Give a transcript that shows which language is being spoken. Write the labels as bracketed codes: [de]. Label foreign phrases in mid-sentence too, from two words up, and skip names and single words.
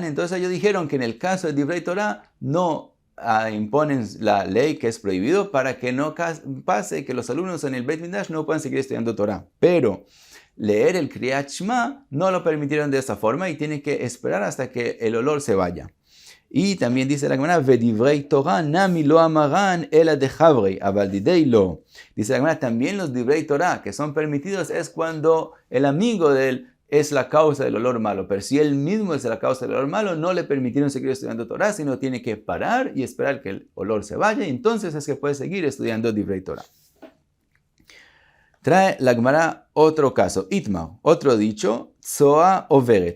[es] Entonces ellos dijeron que en el caso de [he] דברי תורה [es] no imponen la ley que es prohibido para que no pase que los alumnos en el [he] בית מדרש [es] no puedan seguir estudiando Torah. Pero leer el [he] קריאת שמע [es] no lo permitieron de esa forma y tienen que esperar hasta que el olor se vaya. Y también dice la Gemara, [arc] ודברי תורה נמי לא אמרו אלא דחבריה, אבל דידיה לא. [es] Dice la Gemara, también los [he] דברי תורה [es] que son permitidos es cuando el amigo de él es la causa del olor malo. Pero si él mismo es la causa del olor malo, no le permitieron seguir estudiando Torah, sino tiene que parar y esperar que el olor se vaya. Y entonces es que puede seguir estudiando [he] דברי תורה. [es] Trae la Gemara otro caso, Itmar, otro dicho, [he] צואה עוברת.